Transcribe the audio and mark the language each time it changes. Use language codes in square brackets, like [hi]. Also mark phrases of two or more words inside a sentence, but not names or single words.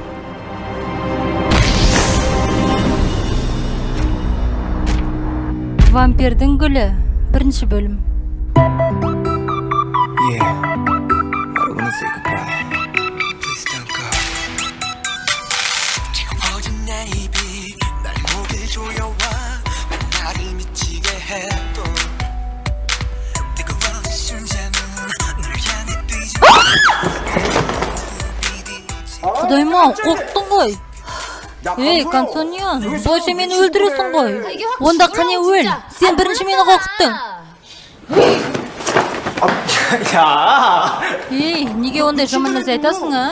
[kk] Вампирдің гүлі. Бірінші бөлім. [en] Yeah, I don't wanna say goodbye. Please don't go. [ko] 지금 어진 내 입이 날 목을 조여와 나를 미치게 했던 뜨거운 순간은 널 향해 뛰지 [kk] Құдайма, қорқтың ғой. Ей, Консоньон, бойша мені өлтіресің ғой. Онда қане өл, сен бірінші мені қорқыттың. Ей, неге ондай жаман нәрсе айтасың, а?